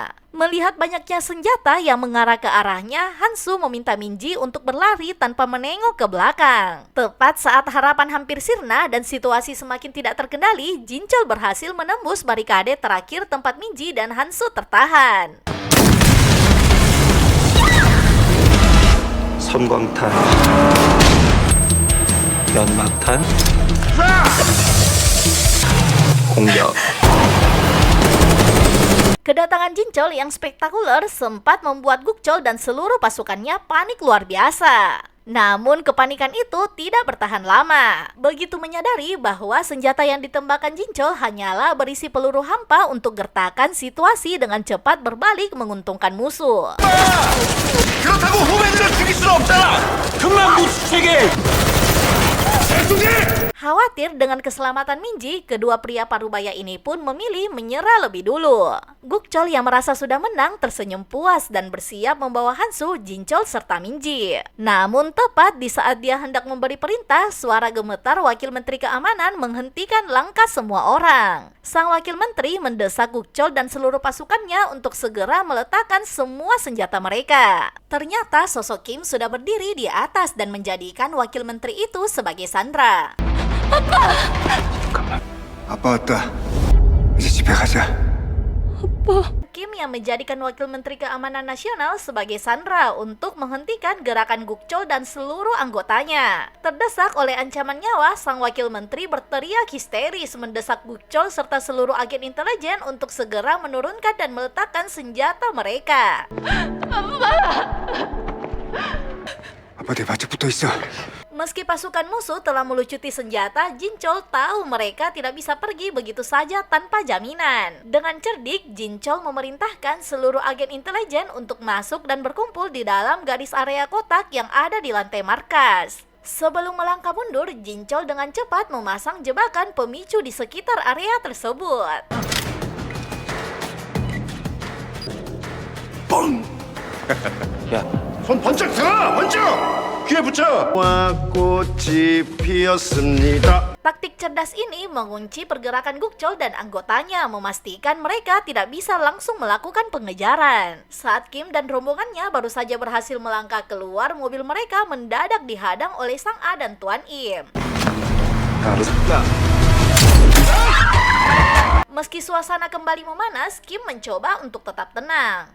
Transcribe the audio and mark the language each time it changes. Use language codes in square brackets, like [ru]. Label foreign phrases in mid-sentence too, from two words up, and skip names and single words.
[id] Melihat banyaknya senjata yang mengarah ke arahnya, Hansu meminta Minji untuk berlari tanpa menengok ke belakang. Tepat saat harapan hampir sirna dan situasi semakin tidak terkendali, Jinchol berhasil menembus barikade terakhir tempat Minji dan Hansu tertahan. [ko] 섬광탄, 연막탄, 공격. [id] Kedatangan Jinchol yang spektakuler sempat membuat Gukchol dan seluruh pasukannya panik luar biasa. Namun kepanikan itu tidak bertahan lama. Begitu menyadari bahwa senjata yang ditembakkan Jinchol hanyalah berisi peluru hampa untuk gertakan situasi dengan cepat berbalik menguntungkan musuh. [ko] 그렇다고 후배들을 죽일 수는 없잖아. 금강구 수색에 [id] Khawatir dengan keselamatan Minji, kedua pria parubaya ini pun memilih menyerah lebih dulu. Gukchol yang merasa sudah menang tersenyum puas dan bersiap membawa Hansu, Jinchol serta Minji. Namun tepat di saat dia hendak memberi perintah, suara gemetar Wakil Menteri Keamanan menghentikan langkah semua orang. Sang Wakil Menteri mendesak Gukchol dan seluruh pasukannya untuk segera meletakkan semua senjata mereka. Ternyata sosok Kim sudah berdiri di atas dan menjadikan Wakil Menteri itu sebagai sandra. [ko] 아빠 왔다. 이제 집에 가자. [id] Kim yang menjadikan Wakil Menteri Keamanan Nasional sebagai sandra untuk menghentikan gerakan Gukchol dan seluruh anggotanya. Terdesak oleh ancaman nyawa, sang Wakil Menteri berteriak histeris mendesak Gukchol serta seluruh agen intelijen untuk segera menurunkan dan meletakkan senjata mereka. [ko] 아빠 내 바짝 붙어 있어. [id] Meski pasukan musuh telah melucuti senjata, Jinchol tahu mereka tidak bisa pergi begitu saja tanpa jaminan. Dengan cerdik, Jinchol memerintahkan seluruh agen intelijen untuk masuk dan berkumpul di dalam garis area kotak yang ada di lantai markas. Sebelum melangkah mundur, Jinchol dengan cepat memasang jebakan pemicu di sekitar area tersebut. [ko] 뻥! 야, 손 번쩍 들어! 번쩍! 귀에 붙여! 꽃이 피었습니다. [id] Taktik cerdas ini mengunci pergerakan Gukchol dan anggotanya, memastikan mereka tidak bisa langsung melakukan pengejaran. Saat Kim dan rombongannya baru saja berhasil melangkah keluar, mobil mereka mendadak dihadang oleh Sang A dan Tuan Im. Meski suasana kembali memanas, Kim mencoba untuk tetap tenang.